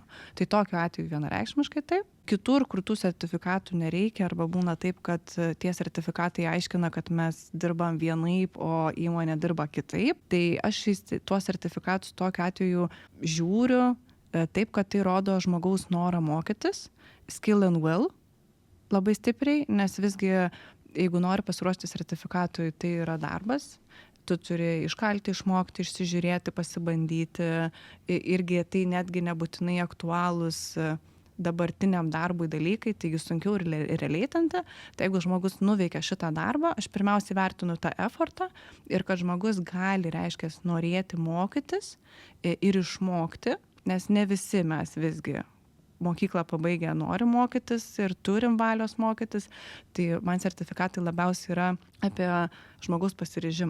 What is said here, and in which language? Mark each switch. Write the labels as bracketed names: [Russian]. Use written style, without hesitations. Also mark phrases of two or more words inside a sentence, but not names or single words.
[Lithuanian] Tai tokiu atveju vienareikšmiškai taip. Kitur, kur tų sertifikatų nereikia, arba būna taip, kad tie sertifikatai aiškina, kad mes dirbam vienaip, o įmonė dirba kitaip, tai aš tuos sertifikatus tokiu atveju žiūriu taip, kad tai rodo žmogaus norą mokytis, [English] skill and will, [Lithuanian] labai stipriai, nes visgi jeigu nori pasiruošti sertifikatui, tai yra darbas, tu turi iškalti, išmokti, išsižiūrėti, pasibandyti, irgi tai netgi nebūtinai aktualūs dabartiniam darbui dalykai, taigi sunkiau ir releitinti, tai jeigu žmogus nuveikia šitą darbą, aš pirmiausiai vertinu tą effortą ir kad žmogus gali, reiškia, norėti mokytis ir išmokti, nes ne visi mes visgi mokyklą pabaigę nori mokytis ir turim valios mokytis, tai man sertifikatai labiausiai yra apie žmogaus pasiryžimą.